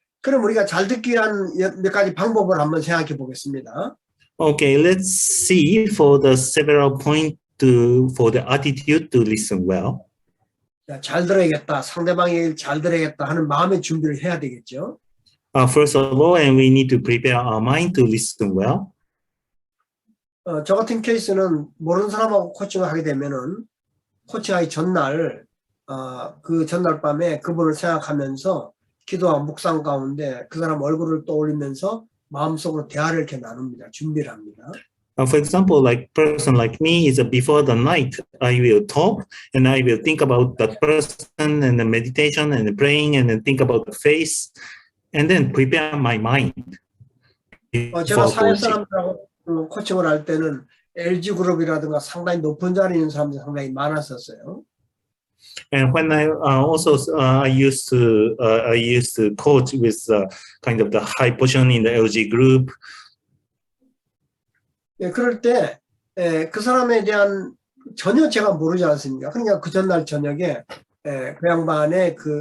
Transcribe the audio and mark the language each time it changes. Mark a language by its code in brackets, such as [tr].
[ko] 그럼 우리가 잘 듣기 위한 몇 가지 방법을 한번 생각해 보겠습니다. [en] Okay, let's see for the several points for the attitude to listen well. [ko] 잘 들어야겠다, 상대방의 얘기를 잘 들어야겠다 하는 마음의 준비를 해야 되겠죠. [en] First of all, and we need to prepare our mind to listen well. [ko] 저 같은 케이스는 모르는 사람하고 코칭을 하게 되면은 코칭하기 전날 그 전날 밤에 그분을 생각하면서 기도와 묵상 가운데 그 사람 얼굴을 떠올리면서 마음속으로 대화를 이렇게 나눕니다. 준비를 합니다. [en] For example, like person like me is before the night, I will talk and I will think about that person and the meditation and the praying and then think about the face and then prepare my mind. [ko] 제가 사회 사람들하고 코칭을 할 때는 LG 그룹이라든가 상당히 높은 자리에 있는 사람들이 상당히 많았었어요. [en] And when I I used to coach with kind of the high position in the LG group. [ko] 예, 그럴 때 그 사람에 대한 전혀 제가 모르지 않습니까? 그러니까 그 전날 저녁에 그 양반의